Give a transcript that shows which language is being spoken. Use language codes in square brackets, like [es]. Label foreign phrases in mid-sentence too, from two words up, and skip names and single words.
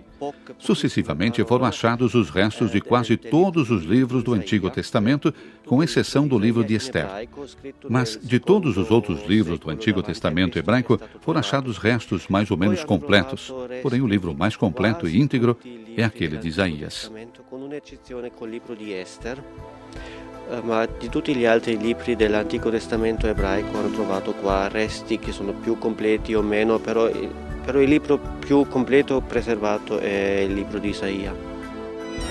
[pt] Sucessivamente foram achados os restos de quase todos os livros do Antigo Testamento, com exceção do livro de Esther. Mas de todos os outros livros do Antigo Testamento hebraico foram achados restos mais ou menos completos. Porém, o livro mais completo e íntegro é aquele de Isaías. [it] Ma di tutti gli altri libri dell'Antico Testamento ebraico hanno trovato qua resti che sono più completi o meno, però il libro più completo preservato è il libro di Isaia.